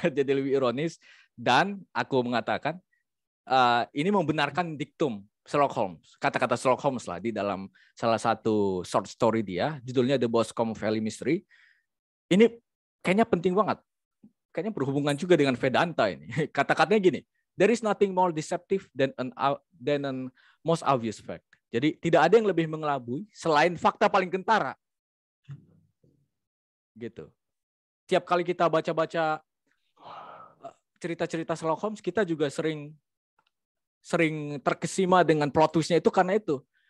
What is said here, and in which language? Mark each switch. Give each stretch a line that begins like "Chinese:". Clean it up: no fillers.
Indonesian: Jadi lebih ironis. Dan aku mengatakan ini membenarkan diktum Sherlock Holmes. Kata-kata Sherlock Holmes lah di dalam salah satu short story dia. Judulnya The Boscombe Valley Mystery. Ini kayaknya penting banget. Kayaknya berhubungan juga dengan Vedanta ini. Kata-katanya gini,
English: there is nothing more deceptive than an most obvious fact.
Indonesian: Jadi tidak ada yang lebih mengelabui selain fakta paling kentara. Gitu. Tiap kali kita baca-baca cerita-cerita Sherlock Holmes, kita juga sering terkesima dengan plot twist-nya itu karena itu.